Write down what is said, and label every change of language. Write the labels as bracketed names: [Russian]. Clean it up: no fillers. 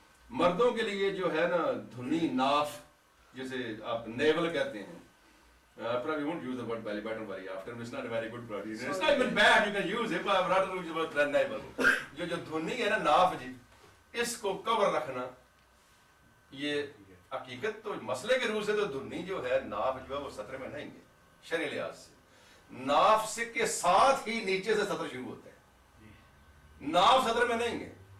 [Urdu] مردوں کے لیے جو ہے نا دھنی ناف جسے آپ نیول کہتے ہیں. [English] Probably won't use the word belly button very often. It's not a very good word. It's not even bad. You can use it, but I'd rather use the word navel. [Urdu] جو دھنی ہے نا ناف جی، اس کو کور رکھنا. یہ حقیقت تو مسئلے کے روح سے تو دھنی جو ہے ناف جو ہے وہ سطر میں نہیں ہے شرعی لحاظ سے. ناف سے کے ساتھ ہی نیچے سے سطر شروع ہوتا ہے، ناف سطر میں نہیں ہے.